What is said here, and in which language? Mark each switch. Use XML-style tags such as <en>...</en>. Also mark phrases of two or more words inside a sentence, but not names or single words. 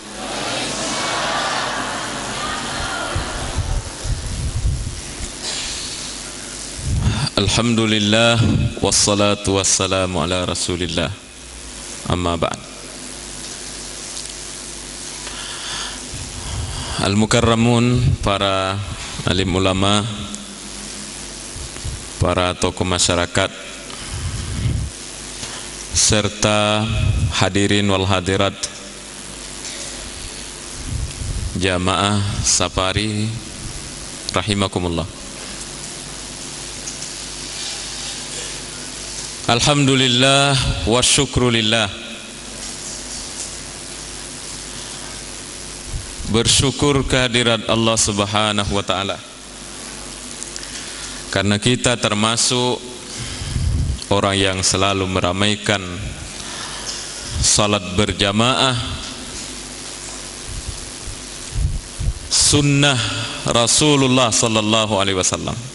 <ar>الحمد لله والصلاة والسلام على رسول الله. أما بعد.</ar> <id>Al-mukarramun, para alim ulama, para tokoh masyarakat, serta</id> <ar>الحاضرين والحاضرات</ar> <id>jamaah safari rahimakumullah.</id> <ar>الحمد لله والشكر لله.</ar> <id>Bersyukur kehadirat Allah</id> <ar>سبحانه وتعالى,</ar> <id>karena kita termasuk orang yang selalu meramaikan salat berjamaah, sunnah Rasulullah</id> <ar>صلى الله عليه وسلم.</ar>